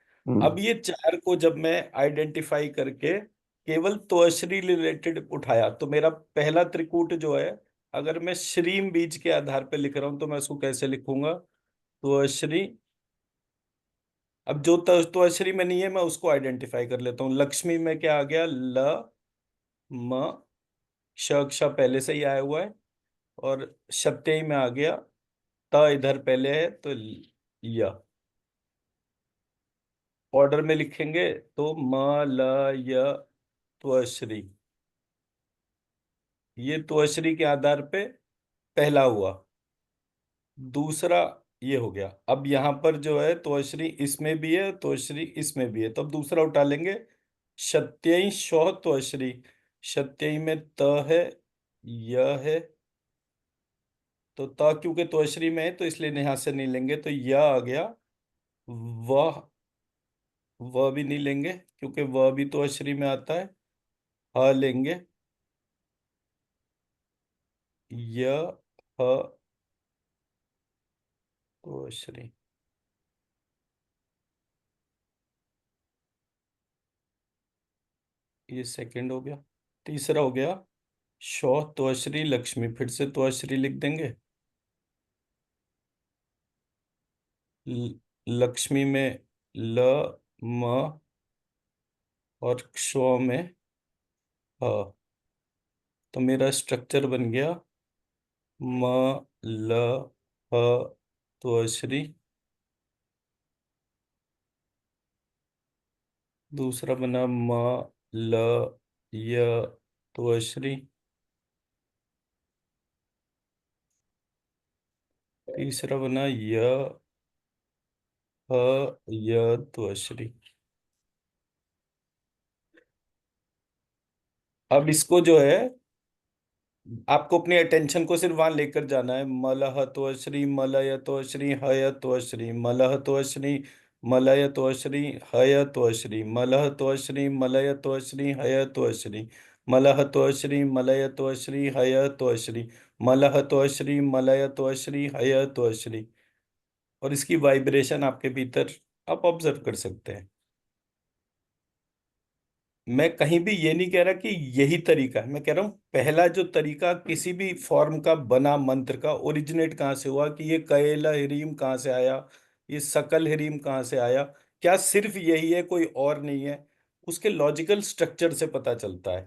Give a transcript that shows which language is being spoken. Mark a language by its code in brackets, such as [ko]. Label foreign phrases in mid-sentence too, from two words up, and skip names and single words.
[hi] अब ये 4 को जब मैं आइडेंटिफाई करके केवल तोअश्री रिलेटेड उठाया, तो मेरा पहला त्रिकूट जो है, अगर मैं श्रीम बीज के आधार पे लिख रहा हूं तो मैं उसको कैसे लिखूंगा? तोअश्री अब जो त्वश्री में नहीं है मैं उसको आइडेंटिफाई कर लेता हूँ। लक्ष्मी में क्या आ गया, ल म, श अक्षा पहले से ही आया हुआ है, और शत्यई में आ गया त इधर पहले है तो य। ऑर्डर में लिखेंगे तो म ल य त्वश्री, ये त्वश्री के आधार पे पहला हुआ। दूसरा ये हो गया। अब यहां पर जो है त्वश्री इसमें भी है, त्वश्री इसमें भी है, तो अब दूसरा उठा लेंगे। शत्यई शौ त्वश्री, शत्यई में त है, य है, तो त क्योंकि त्वश्री में है तो इसलिए यहां से नहीं लेंगे, तो य आ गया। वह, वह भी नहीं लेंगे क्योंकि वह भी त्वश्री में आता है। ह लेंगे, य ह त्वश्री। ये सेकंड हो गया। तीसरा हो गया शौ त्वश्री लक्ष्मी, फिर से त्वश्री लिख देंगे। लक्ष्मी में ल म और क्षौ में ह, तो मेरा स्ट्रक्चर बन गया म ल ह त्वश्री। दूसरा बना म ल य त्वश्री। तीसरा बना य ह य त्वश्री। अब इसको जो है आपको अपनी अटेंशन को सिर्फ वहां लेकर जाना है। मलहत्वश्री मलयत्वश्री हयत्वश्री मलहत्वश्री मलयत्वश्री हयत्वश्री मलहत्वश्री मलयत्वश्री हयत्वश्री मलहत्वश्री मलयत्वश्री हयत्वश्री मलहत्वश्री मलयत्वश्री हयत्वश्री। और इसकी वाइब्रेशन आपके भीतर आप ऑब्जर्व कर सकते हैं। मैं कहीं भी ये नहीं कह रहा कि यही तरीका है, मैं कह रहा हूं पहला जो तरीका किसी भी फॉर्म का बना मंत्र का ओरिजिनेट कहाँ से हुआ, कि ये कयला हिरीम कहाँ से आया, ये सकल हिरीम कहाँ से आया, क्या सिर्फ यही है कोई और नहीं है, उसके [en] logical structure [hi] से पता चलता है।